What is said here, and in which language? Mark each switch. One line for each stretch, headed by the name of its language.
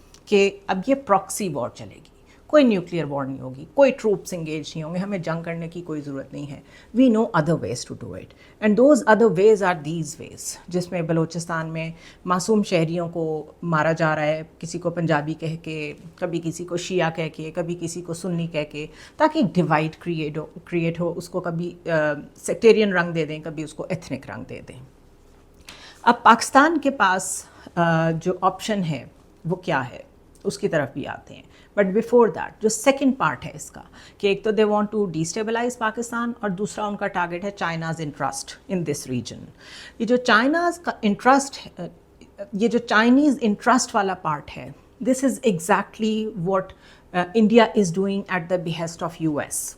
Urdu: کہ اب یہ پراکسی وار چلے گی, کوئی نیوکلیئر وار نہیں ہوگی, کوئی ٹروپس انگیج نہیں ہوں گے, ہمیں جنگ کرنے کی کوئی ضرورت نہیں ہے.
English: we know other ways to do it, and those other ways are these ways,
Urdu: جس میں بلوچستان میں معصوم شہریوں کو مارا جا رہا ہے, کسی کو پنجابی کہہ کے, کبھی کسی کو شیعہ کہہ کے, کبھی کسی کو سنی کہہ کے, تاکہ ایک ڈیوائڈ کریٹ ہو. اس کو کبھی سیکٹیرین رنگ دے دیں, کبھی اس کو ایتھنک رنگ دے دیں. اب پاکستان کے پاس جو آپشن ہے وہ کیا ہے, اس کی طرف بھی آتے ہیں.
English: but before that
Urdu: جو سیکنڈ پارٹ ہے اس کا, کہ ایک تو
English: they want to destabilise Pakistan,
Urdu: اور دوسرا ان کا ٹارگیٹ ہے
English: China's interest in this region.
Urdu: یہ جو چائناز کا انٹرسٹ ہے, یہ جو چائنیز انٹرسٹ والا پارٹ ہے,
English: This is exactly what India is doing at the behest of U S.